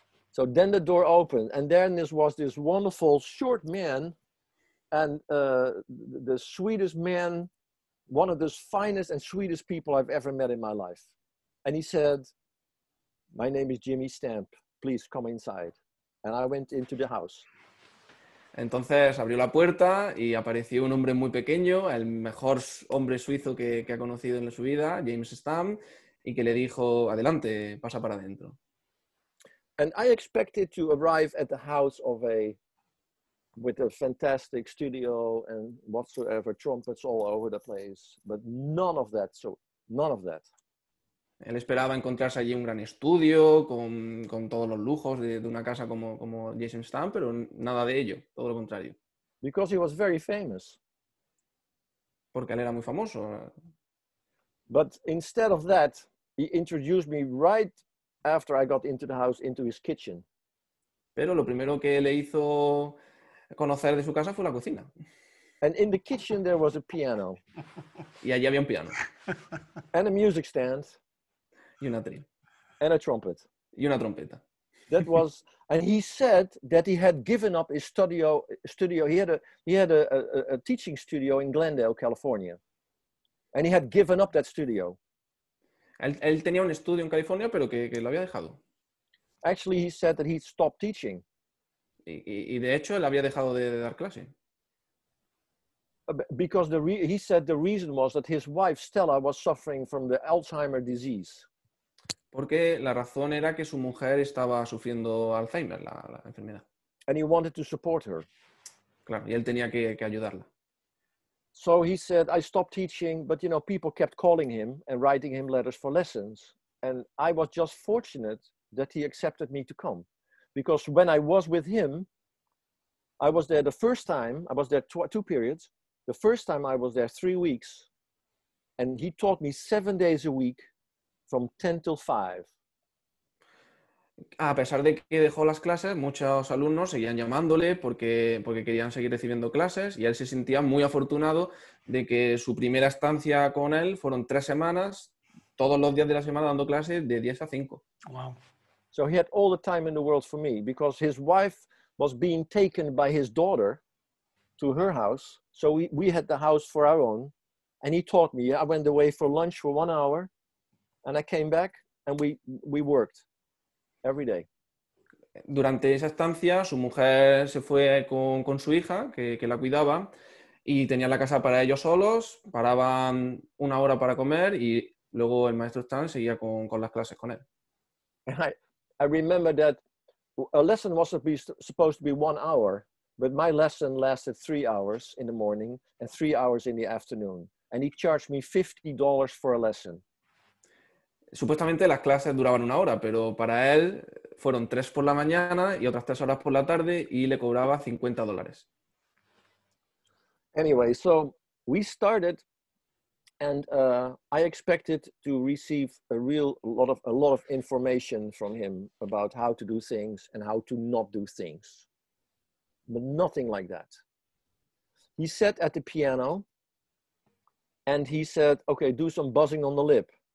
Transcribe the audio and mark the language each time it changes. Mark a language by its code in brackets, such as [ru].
[en] So then the door opened, and then was this wonderful short man, and the sweetest man, one of the finest and sweetest people I've ever met in my life. And he said, my name is Jimmy Stamp, please come inside. And I went into the house. [es] Entonces abrió la puerta y apareció un hombre muy pequeño, el mejor hombre suizo que ha conocido en su vida, James Stamp, y que le dijo, adelante, pasa para adentro. [en] And I expected to arrive at the house with a fantastic studio and whatsoever, trumpets all over the place, but none of that. [es] Él esperaba encontrarse allí un gran estudio con todos los lujos de una casa como Jason Stamp, pero nada de ello, todo lo contrario. [en] Because he was very famous. [es] Porque él era muy famoso. [en] But instead of that, he introduced me right after I got into the house into his kitchen. [es] Pero lo primero que le hizo conocer de su casa fue la cocina. [en] And in the kitchen there was a piano. [es] Y allí había un piano. [en] And a music stand. [es] Y un atril. [en] And a trumpet. [es] Y una trompeta. [en] That was, and he said that he had given up his studio. He had a teaching studio in Glendale, California. And he had given up that studio. [es] Él tenía un estudio en California, pero que lo había dejado. [en] Actually, he said that he stopped teaching. [es] Y de hecho, él había dejado de dar clase. [en] Because he said the reason was that his wife, Stella, was suffering from the Alzheimer's disease. [es] Porque la razón era que su mujer estaba sufriendo Alzheimer, la enfermedad. [en] And he wanted to support her. [es] Claro, y él tenía que ayudarla. [en] So he said, I stopped teaching, but people kept calling him and writing him letters for lessons. And I was just fortunate that he accepted me to come. Because when I was with him, I was there the first time, I was there two periods. The first time I was there 3 weeks. And he taught me 7 days a week from 10 till 5. [es] A pesar de que dejó las clases, muchos alumnos seguían llamándole porque querían seguir recibiendo clases y él se sentía muy afortunado de que su primera estancia con él fueron 3 semanas, todos los días de la semana dando clases de 10 a 5. [en] Wow. So he had all the time in the world for me because his wife was being taken by his daughter to her house. So we had the house for our own. And he taught me. I went away for lunch for 1 hour and I came back and we worked. Every day. [es] Durante esa estancia, su mujer se fue con su hija, que la cuidaba, y tenían la casa para ellos solos, paraban 1 hora para comer y luego el maestro Stan seguía con las clases con él. [en] I remember that a lesson was supposed to be 1 hour, but my lesson lasted 3 hours in the morning and 3 hours in the afternoon. And he charged me $50 for a lesson. [es] Supuestamente las clases duraban 1 hora, pero para él fueron 3 por la mañana y otras 3 horas por la tarde y le cobraba $50. [en] Anyway, so we started, and I expected to receive a lot of information from him about how to do things and how to not do things, but nothing like that. He sat at the piano and he said, okay, do some buzzing on the lip.